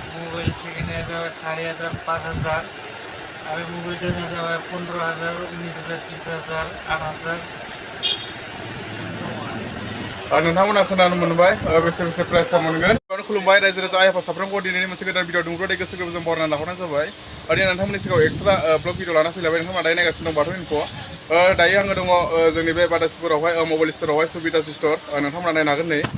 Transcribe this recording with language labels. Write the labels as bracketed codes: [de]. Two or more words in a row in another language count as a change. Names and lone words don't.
[bn] মোবাইল সেকেন্ড হ্যান্ড যাবে 4,500 5,000 আর মোবাইল দাম যাবে 15,000 19,000 20,000 8,000 [brx] नोंथांमोना खोनानो मोनबाय बेसे बेसे प्राइसआव मोनगोन खुलुमबाय रायजो राजा आइ आफा साफ्रोमखौ दिनैनि मोनसे गोदान भिडिअ दुंब्रुदै गोसो गोरबोजों बरायना लाहरनाय जाबाय दिनै नोंथांमोननि सिगाङाव [en] extra blog video [brx] लाना फैलायबाय नोंथांमोना दायो नायगासिनो दं बाथौ इनफ' दायो आङो दङ जोंनि बे बादासिपुरावहाय मबाइल स्ट'रावहाय सुबिदा स्ट'र नोंथांमोना नायनो हागोन